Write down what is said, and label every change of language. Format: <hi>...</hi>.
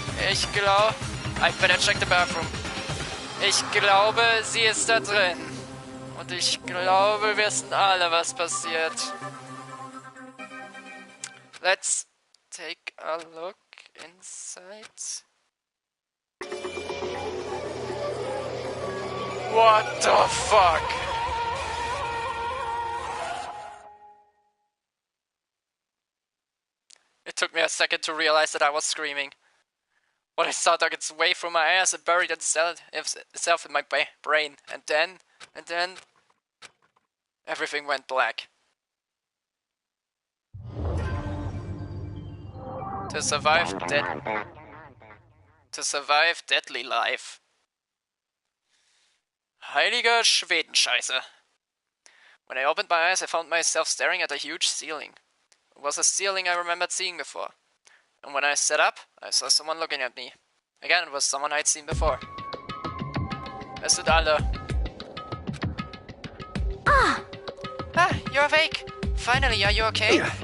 <de>Ich glaube...</de> <en>I better check the bathroom.</en> <de>Ich glaube, sie ist da drin. Und ich glaube, wir wissen alle, was passiert.</de> <en>Let's take a look inside. What the fuck? It took me a second to realize that I was screaming. What I saw dug its way through my ass and buried itself in my brain. And then... everything went black. To survive deadly life.</en> <de>Heilige Schwedenscheiße.</de> <en>When I opened my eyes, I found myself staring at a huge ceiling. It was a ceiling I remembered seeing before. And when I sat up, I saw someone looking at me. Again, it was someone I'd seen before.</en> <de>Es sind alle.</de> <en>Ah, you're awake. Finally, are you okay?</en>